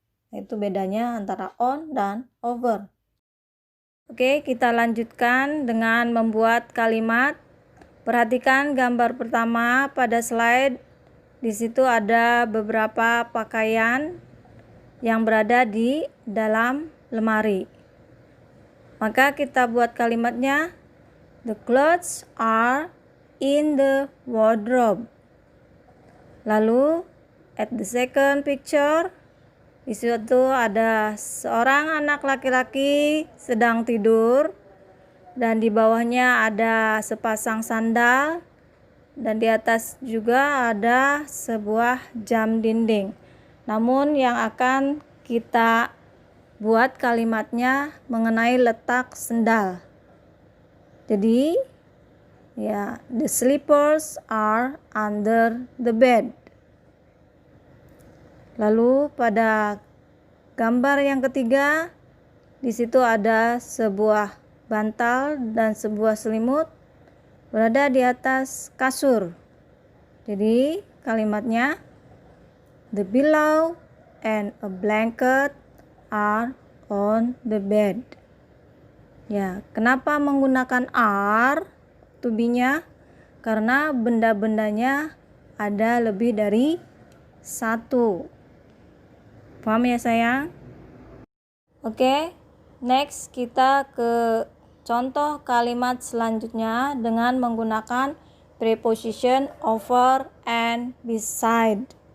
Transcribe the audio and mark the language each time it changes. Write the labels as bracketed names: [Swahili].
[Indonesian] Itu bedanya antara on dan over. Oke, kita lanjutkan dengan membuat kalimat. Perhatikan gambar pertama pada slide. Di situ ada beberapa pakaian yang berada di dalam lemari. Maka kita buat kalimatnya. [English] The clothes are in the wardrobe. [Indonesian] Lalu [English] at the second picture, [Indonesian] di situ ada seorang anak laki-laki sedang tidur. Dan di bawahnya ada sepasang sandal, dan di atas juga ada sebuah jam dinding. Namun yang akan kita buat kalimatnya mengenai letak sendal. Jadi, ya, [English] the slippers are under the bed. [Indonesian] Lalu pada gambar yang ketiga, di situ ada sebuah bantal dan sebuah selimut berada di atas kasur. Jadi kalimatnya, [English] the pillow and a blanket are on the bed. [Indonesian] Ya, kenapa menggunakan are to be-nya? Karena benda-bendanya ada lebih dari satu. Paham ya sayang? Oke, next kita ke contoh kalimat selanjutnya dengan menggunakan preposition [English] over and beside.